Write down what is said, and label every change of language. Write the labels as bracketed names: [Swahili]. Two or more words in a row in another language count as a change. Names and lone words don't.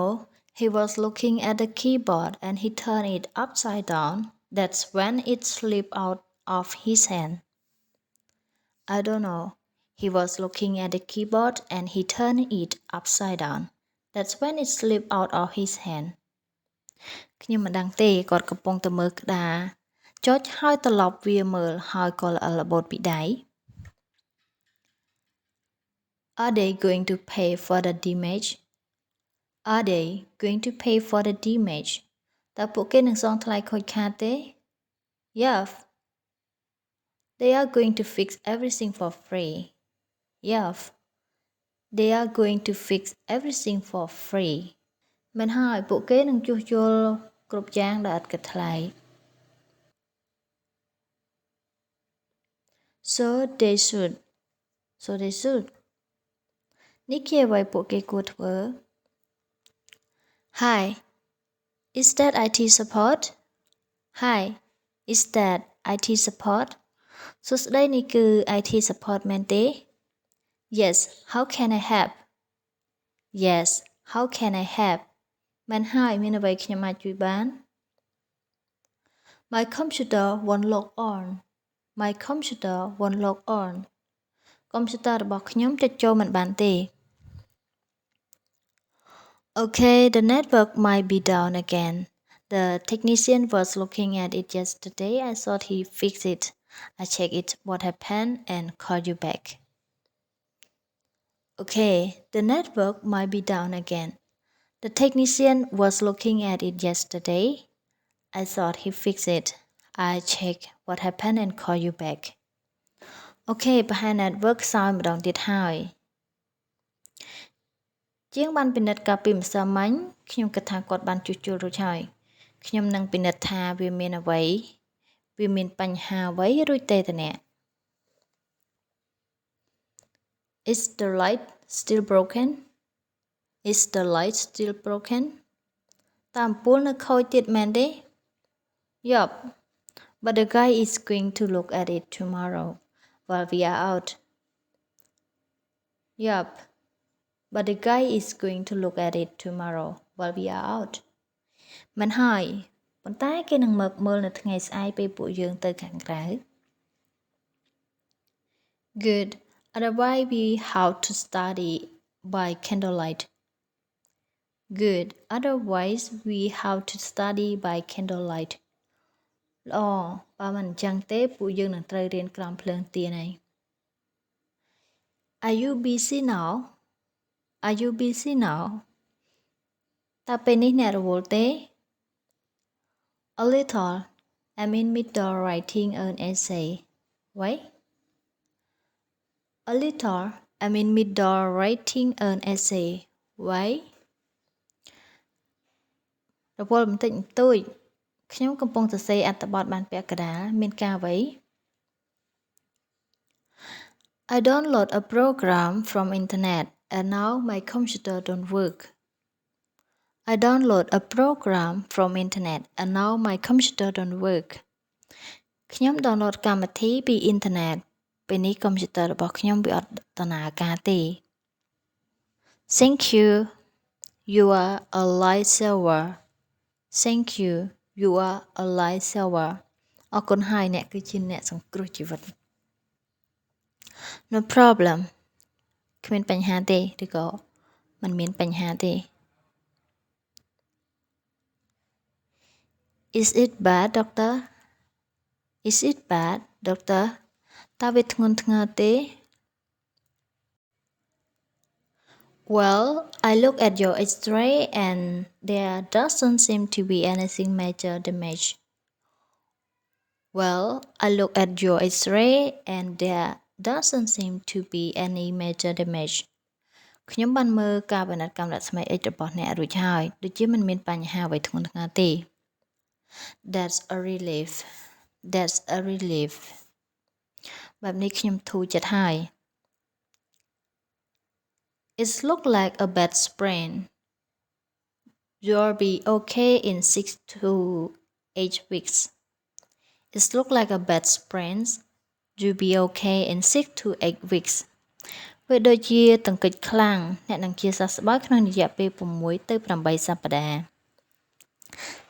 [English] He was looking at the keyboard and he turned it upside down. That's when it slipped out of his hand. I don't know. He was looking at the keyboard and he turned it upside down. That's when it slipped out of his hand. [Khmer] ខ្ញុំមិនដឹងទេគាត់កំពុងតែមើលក្តារចុចហើយត្រឡប់វាមើលហើយក៏ល្អិលល្បូតពីដៃ [English] Are they going to pay for the damage? Are they going to pay for the damage? [Khmer] តើពួកគេនឹងសងថ្លៃខូចខាតទេ Yeah. [English] They are going to fix everything for free. Yeah. They are going to fix everything for free. [Khmer] មែនហើយពួកគេនឹងជួសជុលគ្រប់យ៉ាងដោយឥតគិតថ្លៃ [English] So they should. So they should. [Khmer] នេះជាអ្វីពួកគេគួរធ្វើ Hi. [English] Is that IT support? Hi. Is that IT support? [Khmer] សួស្តីនេះគឺ [English] IT support [Khmer] មែនទេ Yes. [English] How can I help? Yes. How can I help? [Khmer] មែនហើយមានអ្វីខ្ញុំអាចជួយបាន [English] My computer won't log on. My computer won't log on. កុំព្យូទ័ររបស់ខ្ញុំចុចចូលមិនបានទេ Okay, the network might be down again. The technician was looking at it yesterday. I thought he fixed it. I checked it what happened and called you back. Okay, the network might be down again. The technician was looking at it yesterday. I thought he fixed it. I checked what happened and called you back. [Khmer] Okay, ប្រហែល network សោយម្ដងទៀតហើយជាងបានពិនិត្យកាលពីម្សិលមិញខ្ញុំគិតថាគាត់បានជួសជុលរួចហើយខ្ញុំនឹងពិនិត្យថាវាមានអ្វីវាមានបញ្ហាអ្វីរួចទេតើ [English] Is the light still broken? Is the light still broken? [Khmer] តើអំពូលនៅខូចទៀតមែនទេ Yup. [English] But the guy is going to look at it tomorrow while we are out. Yup. But the guy is going to look at it tomorrow while we are out. [Khmer] មិនហើយប៉ុន្តែគេនឹងមកមើលនៅថ្ងៃស្អែកពេលពួកយើងទៅខាងក្រៅ Good. [English] Otherwise we have to study by candlelight. Good. Otherwise we have to study by candlelight. [Khmer] ល្អបើមិនអញ្ចឹងទេពួកយើងនឹងត្រូវរៀនក្រោមភ្លើងទៀនហើយ [English] Are you busy now? Are you busy now? [Khmer] តើពេលនេះអ្នករវល់ទេ [English] A little. I'm in middle writing an essay. Why? A little. I'm in middle writing an essay. Why? [Khmer] រពលបន្តិចបន្តួចខ្ញុំកំពុងសរសេរអត្ថបទបានពាក់កណ្ដាលមានការអ្វី [English] I download a program from internet and now my computer don't work. I download a program from internet and now my computer don't work. [Khmer] ខ្ញុំ download កម្មវិធីពីអ៊ីនធឺណិតពេលនេះកុំព្យូទ័ររបស់ខ្ញុំវាអត់ដំណើរការទេ [English] Thank you. You are a lifesaver. Thank you. You are a lifesaver. [Khmer] អរគុណហើយអ្នកគឺជាអ្នកសង្គ្រោះជីវិត [English] No problem. [Khmer] គ្មានបញ្ហាទេឬក៏មិនមានបញ្ហាទេ [English] Is it bad, doctor? Is it bad, doctor? [Khmer] តើវាធ្ងន់ធ្ងរទេ [English] Well, I look at your X-ray and there doesn't seem to be anything major damage. Well, I look at your X-ray and there doesn't seem to be any major damage. [Khmer] ខ្ញុំបានមើលការពិនិត្យកម្រិតស្មេ X របស់អ្នករួចហើយដូចជាមិនមានបញ្ហាអ្វីធ្ងន់ធ្ងរទេ [English] That's a relief. That's a relief. [Khmer] បែបនេះខ្ញុំធូរចិត្តហើយ [English] It looks like a bad sprain. You'll be okay in 6 to 8 weeks. It looks like a bad sprain. You'll be okay in 6 to 8 weeks. [Khmer] វាដូចជាទង្គិចខ្លាំងអ្នកនឹងជាសះស្បើយក្នុងរយៈពេល6ទៅ8សប្តាហ៍